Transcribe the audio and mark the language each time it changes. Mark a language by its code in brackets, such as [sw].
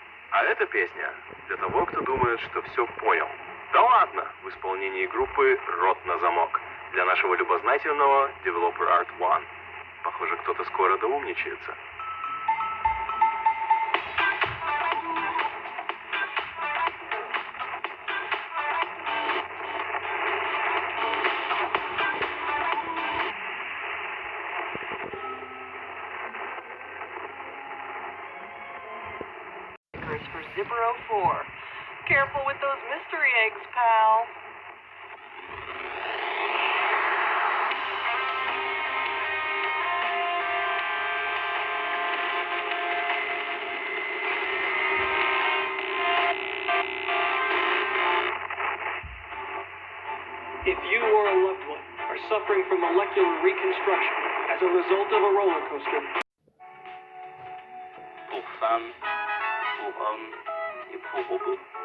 [ru] А эта песня для того, кто думает, что все понял. Да ладно, в исполнении группы «Рот на замок» для нашего любознательного Developer Art One. Похоже, кто-то скоро доумничается. [en] For Zipper 04. Careful with those mystery eggs, pal. If you or a loved one are suffering from molecular reconstruction as a result of a roller coaster, [fr] Pour femmes, pour hommes et pour robots.